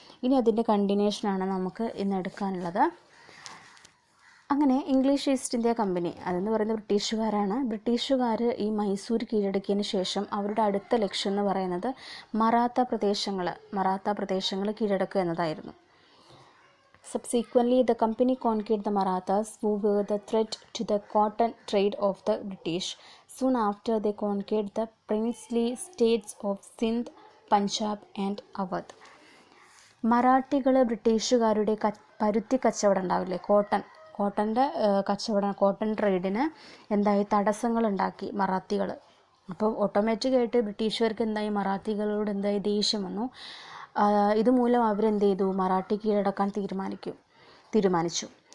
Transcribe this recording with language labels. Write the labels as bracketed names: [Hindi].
[Malayalam] ഇനി അതിൻ്റെ കണ്ടിന്യൂഷനാണ് നമുക്ക് ഇന്ന് എടുക്കാനുള്ളത്. അങ്ങനെ ഇംഗ്ലീഷ് ഈസ്റ്റ് ഇന്ത്യ കമ്പനി അതെന്ന് പറയുന്നത് ബ്രിട്ടീഷുകാരാണ്. ബ്രിട്ടീഷുകാർ ഈ മൈസൂർ കീഴടക്കിയതിന് ശേഷം അവരുടെ അടുത്ത ലക്ഷ്യം എന്ന് പറയുന്നത് മറാത്ത പ്രദേശങ്ങൾ കീഴടക്കുക എന്നതായിരുന്നു. [English] Subsequently, the company conquered the Marathas, who were the threat to the cotton trade of the British. Soon after, they conquered the princely states of Sindh, Punjab and Awadh. [Malayalam] മറാഠികൾ ബ്രിട്ടീഷുകാരുടെ പരുത്തി കച്ചവടം ഉണ്ടാവില്ലേ, കോട്ടൻ്റെ കച്ചവടം, കോട്ടൺ ട്രേഡിന് എന്തായി തടസ്സങ്ങളുണ്ടാക്കി മറാത്തികൾ. അപ്പോൾ ഓട്ടോമാറ്റിക്കായിട്ട് ബ്രിട്ടീഷുകാർക്ക് മറാത്തികളോട് ദേഷ്യം വന്നു. ഇതുമൂലം അവരെന്ത് ചെയ്തു, മറാഠി കീഴടക്കാൻ തീരുമാനിച്ചു.